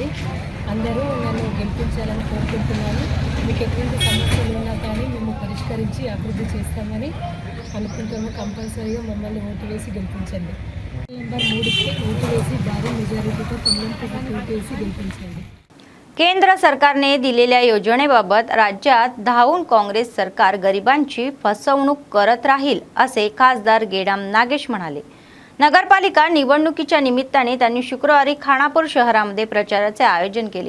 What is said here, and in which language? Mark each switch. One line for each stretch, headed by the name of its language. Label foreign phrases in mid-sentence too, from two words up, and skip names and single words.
Telugu: అందరూ నన్ను గెలిపించాలని కోరుకుంటున్నాను. మీకు ఎటువంటి సమస్యలు ఉన్నా కానీ మేము పరిష్కరించి అభివృద్ధి చేస్తామని అనుకుంటాము. కంపల్సరీగా మమ్మల్ని ఓటు వేసి గెలిపించండి. నెంబర్ 3కి ఓటు వేసి భారీ మెజారిటీతో కమలంపుకి ఓటు వేసి గెలిపించండి.
Marathi: केंद्र सरकारने दिलेल्या योजनेबाबत राज्यात धावून काँग्रेस सरकार गरिबांची फसवणूक करत राहील असे खासदार गेडाम नागेश म्हणाले. नगरपालिका निवडणुकीच्या निमित्ताने त्यांनी शुक्रवारी खानापूर शहरामध्ये प्रचाराचे आयोजन केले.